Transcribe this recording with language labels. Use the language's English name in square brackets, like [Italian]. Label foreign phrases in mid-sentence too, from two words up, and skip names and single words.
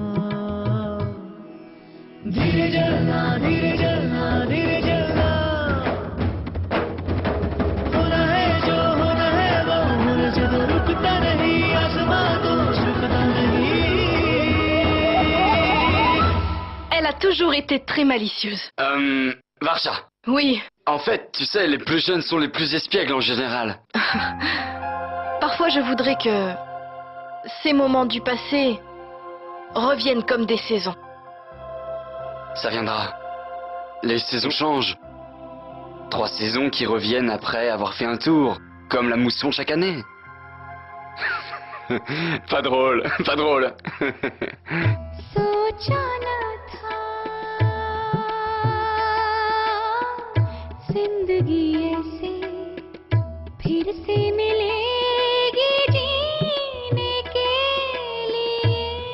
[Hindi] धीरे जलना धीरे जलना धीरे जलना होना है जो होना है वो होने से तो रुकता नहीं आसमां तो झुकता नहीं [French] Elle a toujours été très malicieuse. Varsha. Oui, En fait, tu sais, les plus jeunes sont les plus espiègles en général. parfois je voudrais que ces moments du passé reviennent comme des saisons. Ça viendra. Les saisons changent. 3 saisons qui reviennent après avoir fait un tour, comme la mousson chaque année. Pas drôle, pas drôle. [Hindi] सोचा न था जिंदगी ऐसे फिर से मिलेगी जीने के लिए